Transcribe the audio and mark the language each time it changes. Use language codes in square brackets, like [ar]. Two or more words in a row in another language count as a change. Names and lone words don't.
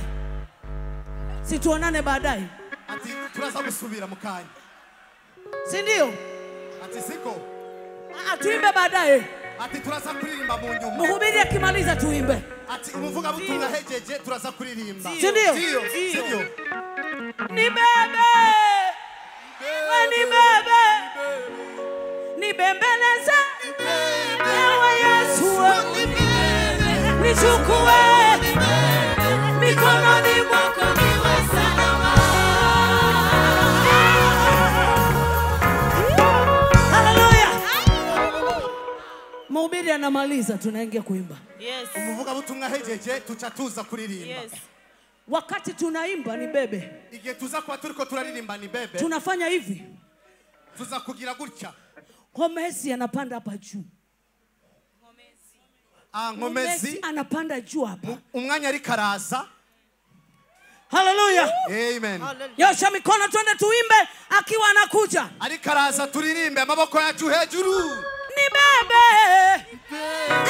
[sw] Situonane baadaye. [rn] Ati turaza gusubira mukanya. [sw] Si ndio? [rn] Ati siko. [sw] Tuimbe baadaye. [rn] Ati turaza kuririmba mu nyuma. [sw] Mhubiri akimaliza tuimbe. [rn] Ati umuvuga butumwa hejeje turaza kuririmba. [sw] Si ndio? Ndio. Ndio. Nibebe. Nibebe. Nibembeleze. Ewe Yesu. Nichukue. Mikononi mwako niwe salama. Hallelujah. Mhubiri anamaliza tunaingia kuimba. Yes. [rn] Umuvuga butumwa hejeje tuca tuza kuririmba. Yes. [sw] Wakati tunaimba Nibebe. [rn] Igihe tuza kwa turiko turaririmba Nibebe. [sw] Tunafanya hivi. [rn] Tuza kugira gutya. [sw] Homesi anapanda hapa juu. Nkomezi anapanda juu hapa. [rn] Umwanya ari karaza. Hallelujah. Amen. [sw] Yosha mikono twende tuimbe akiwa anakuja. [rn] Ari karaza turirimbe amaboko yacu hejuru. [sw] Nibebe.